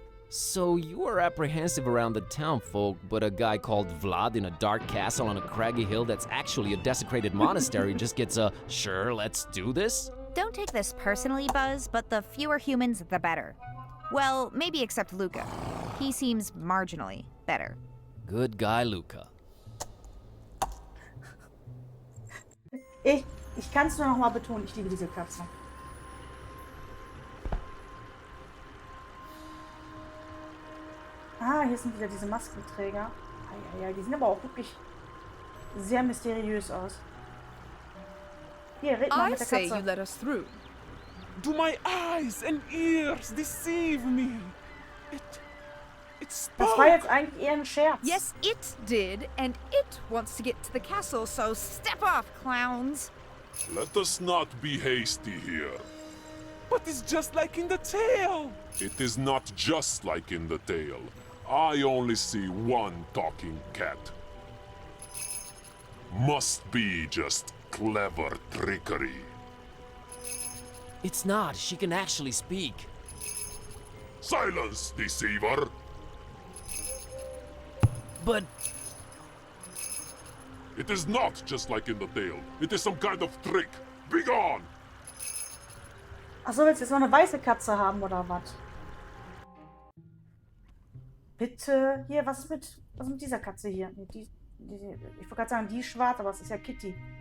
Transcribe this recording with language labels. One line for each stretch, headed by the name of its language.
English: So you were apprehensive around the town folk, but a guy called Vlad in a dark castle on a craggy hill that's actually a desecrated monastery just gets a, sure, let's do this? Don't take this personally, Buzz, but the fewer humans, the better. Well, maybe except Luca. He seems marginally better. Good guy, Luca.
German: Ich kann es nur noch mal betonen, ich liebe diese Katze. Ah, hier sind wieder diese Maskenträger. Ja, die sehen aber auch wirklich sehr mysteriös aus. Hier, red mal mit der Katze.
English: I say you let us through. Do my eyes and ears deceive me? It spoke.
German: Das war jetzt eigentlich eher ein Scherz.
English: Yes, it did, and it wants to get to the castle, so step off, clowns. Let us not be hasty here. But it's just like in the tale. It is not just like in the tale. I only see one talking cat. Must be just clever trickery. It's not. She can actually speak. Silence, deceiver! But... It is not just like in the tale. It is some kind of trick. Be gone!
German: Achso, willst du jetzt noch eine weiße Katze haben, oder was? Bitte. Hier, was ist mit dieser Katze hier? Nee, ich wollte gerade sagen, die ist schwarz, aber es ist ja Kitty.